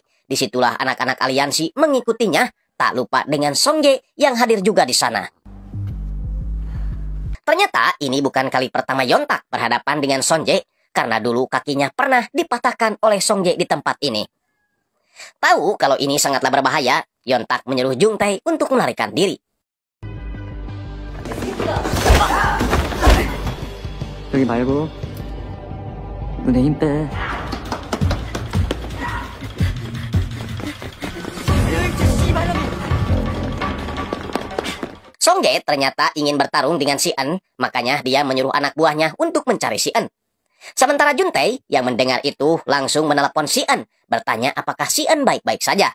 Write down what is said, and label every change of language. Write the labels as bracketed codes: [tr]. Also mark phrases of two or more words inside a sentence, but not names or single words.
[id] Disitulah anak-anak aliansi mengikutinya, tak lupa dengan Songjae yang hadir juga di sana. Ternyata ini bukan kali pertama Yontak berhadapan dengan Songjae, karena dulu kakinya pernah dipatahkan oleh Songjae di tempat ini. Tahu kalau ini sangatlah berbahaya, Yontak menyuruh Juntae untuk melarikan diri. [ko] 여기 말고 눈에 힘 빼. [id] Songjae ternyata ingin bertarung dengan si En, makanya dia menyuruh anak buahnya untuk mencari si En. Sementara Juntae yang mendengar itu langsung menelepon si En, bertanya apakah si En baik-baik saja.